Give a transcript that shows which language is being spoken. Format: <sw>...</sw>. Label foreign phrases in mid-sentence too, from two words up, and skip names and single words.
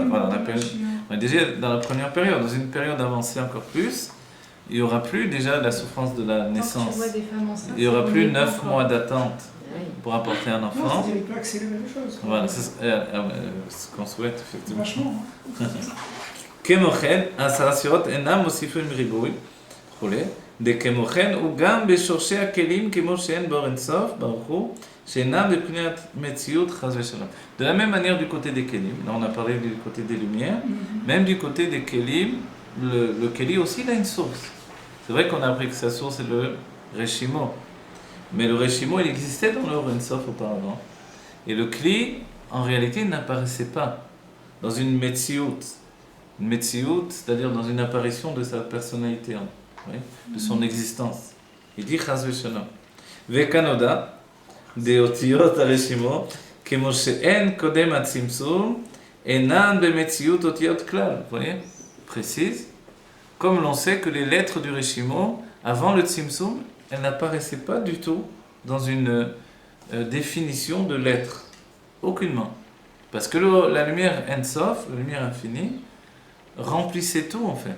<fr>Voilà, on est déjà dans la première période. Dans une période avancée encore plus, il n'y aura plus déjà la souffrance de la naissance. Il n'y aura plus 9 mois d'attente pour apporter un enfant. Non, c'est-à-dire qu'il peut accélérer les choses. Voilà, c'est ce qu'on souhaite effectivement. Vachement.</fr> <he>כמוכן, 10 ספירות אינם מוסיפים ריבוי, וכולי, דכמוכן הוא גם בשורשי הכלים כמו שאין באור אינסוף, ברוך הוא, שאינם בבחינת מציאות חס ושלום.</he> <fr>De la même manière du côté des kelim, là on a parlé du côté des lumières, même du côté des kelim, le keli aussi il a une source. C'est vrai qu'on a appris que sa source est le Reshimo, mais le Reshimo il existait dans le</fr> <he>אור אין סוף</he> <fr>auparavant, et le kli en réalité n'apparaissait pas dans une metsiout. Une metsiout, c'est-à-dire dans une apparition de sa personnalité, de son existence. Il dit</fr> <he>חס ושלום. וכנודע, דאותיות הרשימו, כמו שאין קודם הצמצום, אינן במציאות אותיות כלל.</he> <fr>Vous voyez? Précise. Comme l'on sait que les lettres du Reshimo, avant le Tzimtzum, elles n'apparaissaient pas du tout dans une définition de lettres. Aucunement. Parce que la lumière Ensof, la lumière infinie, remplissait tout en fait.</fr>